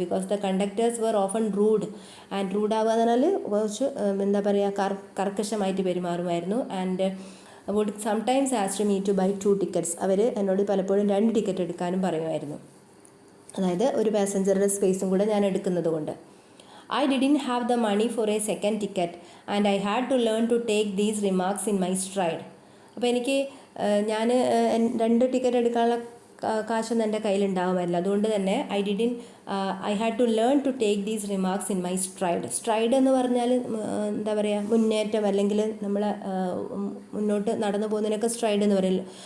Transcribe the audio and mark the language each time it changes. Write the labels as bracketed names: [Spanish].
[English] because the conductors were often rude and [Malayalam] റൂഡാവുക എന്ന് പറഞ്ഞാൽ കുറച്ച് എന്താ പറയുക കർക്കശമായിട്ട് പെരുമാറുമായിരുന്നു. [English] and would sometimes ask me to buy 2 tickets, [Malayalam] അവർ എന്നോട് പലപ്പോഴും 2 ടിക്കറ്റ് എടുക്കാനും പറയുമായിരുന്നു. അതായത് ഒരു പാസഞ്ചറുടെ സ്പേസും കൂടെ ഞാൻ എടുക്കുന്നത് കൊണ്ട്. [English] I didn't have the money for a second ticket and I had to learn to take these remarks in my stride. [Malayalam] അപ്പോൾ എനിക്ക് ഞാൻ 2 ടിക്കറ്റ് എടുക്കാനുള്ള കാശൊന്നും എൻ്റെ കയ്യിലുണ്ടാകുമായില്ല. അതുകൊണ്ട് തന്നെ [English] I had to learn to take these remarks in my stride [Malayalam] എന്ന് പറഞ്ഞാൽ എന്താ പറയുക, മുന്നേറ്റം അല്ലെങ്കിൽ നമ്മൾ മുന്നോട്ട് നടന്നു പോകുന്നതിനൊക്കെ സ്ട്രൈഡ് എന്ന് പറയില്ല.